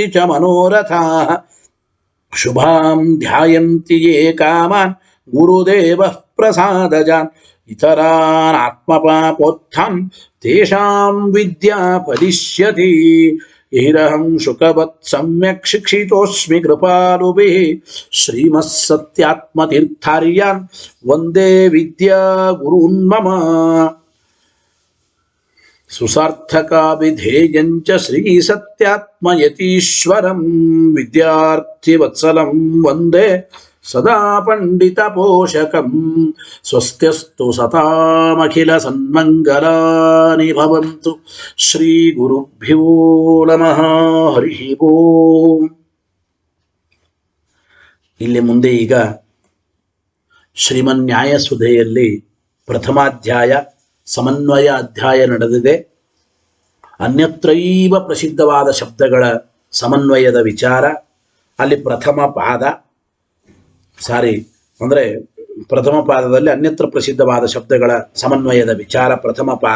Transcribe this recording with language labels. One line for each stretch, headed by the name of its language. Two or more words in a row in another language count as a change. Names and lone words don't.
Sanskrit: ಚ ಮನೋರಥಾಃ ಶುಭಾಂ ಧ್ಯಾಯಂತಿ ಯೇ ಕಾಮಾನ್ ಗುರುದೇವಃ ಪ್ರಸಾದಜಾನ್ ಇತರಾನ್ ಆತ್ಮಪಾಪೋತ್ಥಂ ತೇಷಾಂ ವಿದ್ಯಾ ಫಲಿಷ್ಯತಿ ಏರಹಂ ಶುಕವತ್ ಸಮ್ಯಕ್ ಶಿಕ್ಷಿತೋಸ್ಮಿ ಕೃಪಾಲುಭಿಃ ಶ್ರೀಮತ್ಸತ್ಯಾತ್ಮತೀರ್ಥಾರ್ಯಾನ್ ವಂದೇ ವಿದ್ಯಾ ಗುರೂನ್ ಮಮ ಸುಸಾರ್ಥಕಾಭಿಧೇಯಂಚ ಶ್ರೀ ಸತ್ಯಾತ್ಮಯತೀಶ್ವರಂ ವಿದ್ಯಾರ್ಥಿವತ್ಸಲಂ ವಂದೇ ಸದಾ ಪಂಡಿತ ಪೋಷಕಂ ಸ್ವಸ್ತ್ಯಸ್ತು ಸತಾಮಖಿಲ ಸನ್ಮಂಗಲಾನಿ ಭವಂತು ಶ್ರೀ ಗುರುಭ್ಯೋ ನಮಃ ಹರಿ ಓಂ.
Kannada: ಇಲ್ಲಿ ಮುಂದೆ ಈಗ ಶ್ರೀಮನ್ಯಾಯಸುಧೆಯಲ್ಲಿ ಪ್ರಥಮಾಧ್ಯಾಯ ಸಮನ್ವಯ ಅಧ್ಯಾಯ ನಡೆದಿದೆ. ಅನ್ಯತ್ರೈವ ಪ್ರಸಿದ್ಧವಾದ ಶಬ್ದಗಳ ಸಮನ್ವಯದ ವಿಚಾರ. ಅಲ್ಲಿ ಪ್ರಥಮ ಪಾದದಲ್ಲಿ ಅನ್ಯತ್ರ ಪ್ರಸಿದ್ಧವಾದ ಶಬ್ದಗಳ ಸಮನ್ವಯದ ವಿಚಾರ ಪ್ರಥಮ ಪಾದ.